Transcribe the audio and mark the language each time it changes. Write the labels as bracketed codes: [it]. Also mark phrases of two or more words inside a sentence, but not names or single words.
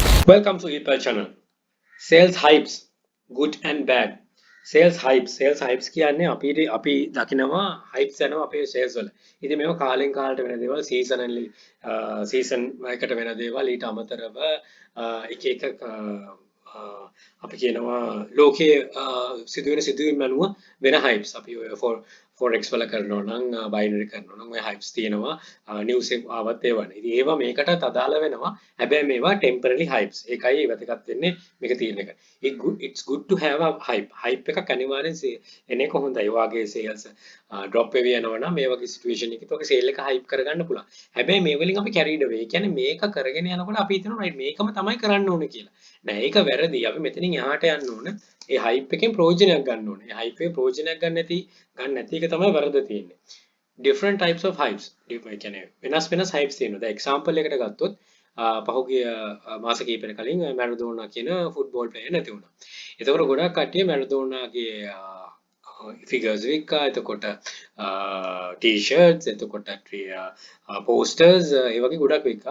[en] Welcome to EPL channel. Sales hypes, good and bad. Sales hypes [si] කියන්නේ අපි දකිනවා hypes යනවා අපේ sales වල. ඉතින් මේක කාලෙන් කාලට වෙන දේවල් season එකකට වෙන දේවල් ඊට අමතරව එක එක අපි කියනවා ලෝකයේ සිදුවෙන සිදුවීම් අනුව වෙන hypes අපි ඔය forex වල කරනවා නම් binary කරනවා නම් ඔය hypes තියෙනවා news එක ආවත් ඒවනේ. ඉතින් ඒවා මේකට අදාළ වෙනවා. හැබැයි මේවා [en] temporary hypes. [si] ඒකයි වැදගත් වෙන්නේ මේක තියෙන එක. [en] It's good to have a hype [si] එකක් අනිවාර්යෙන් එන එක හොඳයි. වාගේ [en] sales drop [si] වෙවි යනවා නම් මේ වගේ situation එකක ඔක sale එක hype කරගන්න පුළුවන්. හැබැයි මේ වලින් අපි [en] carried away. [si] කියන්නේ මේක කරගෙන යනකොට අපි හිතනවා right මේකම තමයි කරන්න ඕනේ කියලා. නෑ ඒක වැරදි. අපි මෙතනින් එහාට යන්න ඕන. ඒ hype එකෙන් ප්‍රයෝජනයක් ගන්න ඕනේ. ඒ hype එකේ ප්‍රයෝජනයක් ගන්න නැති එක තමයි වැරද්ද තියෙන්නේ. [en] different types of hypes. [si] ඒ කියන්නේ වෙනස් hypes තියෙනවා. දැන් example එකකට ගත්තොත් පහුගිය මාස කිහිපයකට කලින් මැරඩෝනා කියන [en] football player [si] නැති වුණා. එතකොට ගොඩක් කට්ටිය මැරඩෝනාගේ ෆිගර්ස් වික්කා, එතකොට ටී-ෂර්ට්ස්, එතකොට පෝස්ටර්ස් ඒ වගේ ගොඩක් වික්කා.